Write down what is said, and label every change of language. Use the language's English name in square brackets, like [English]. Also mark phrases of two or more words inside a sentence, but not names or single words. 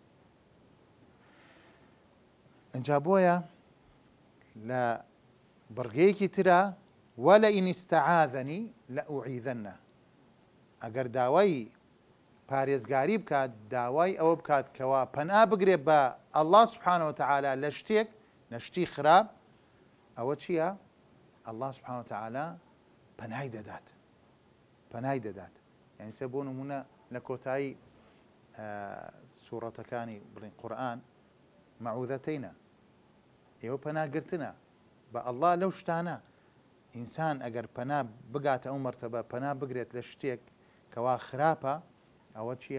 [Central Kurdish] ئەجا بۆیە لە بڕگەیەکی ترە [Arabic] وەلئین ئیستەعاذەنی لەئوعیذەنە، [Central Kurdish] ئەگەر داوای پارێزگاری بکات، داوای ئەوە بکات کەوا پەنا بگرێت بە [Arabic] الله سبحانه وتعالى [Central Kurdish] لە شتێک، لە شتی خراپ، ئەوە چییە؟ [Arabic] الله سبحانه وتعالى [Central Kurdish] پەنای دەدات، پەنای دەدات. يعني سێ بۆ نمونە لە کۆتایی سوورەتەکانی بڵین قورئان مەعوذەتەینە، ئێوە پەناگرتنە بە ئەڵڵا لەو شتانە. ئینسان ئەگەر پەنا بگاتە ئەو مەرتەبە پەنا بگرێت لە شتێک کەوا خراپە، ئەوە چییە؟